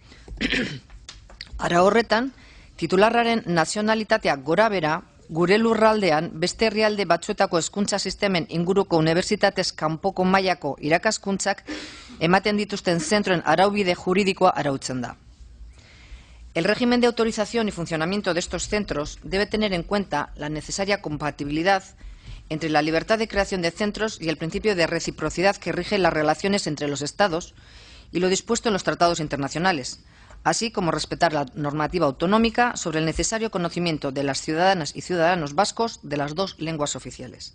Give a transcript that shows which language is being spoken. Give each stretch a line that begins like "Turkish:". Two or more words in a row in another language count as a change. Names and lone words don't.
Basque: Ara horretan, titularraren nazionalitatea gora bera, gure lurraldean beste herrialde batzuetako hezkuntza sistemen inguruko unibertsitatez kanpoko mailako irakaskuntzak ematen dituzten zentroen araubide juridikoa arautzen da.
Spanish: El régimen de autorización y funcionamiento de estos centros debe tener en cuenta la necesaria compatibilidad entre la libertad de creación de centros y el principio de reciprocidad que rige las relaciones entre los Estados y lo dispuesto en los tratados internacionales, así como respetar la normativa autonómica sobre el necesario conocimiento de las ciudadanas y ciudadanos vascos de las dos lenguas oficiales.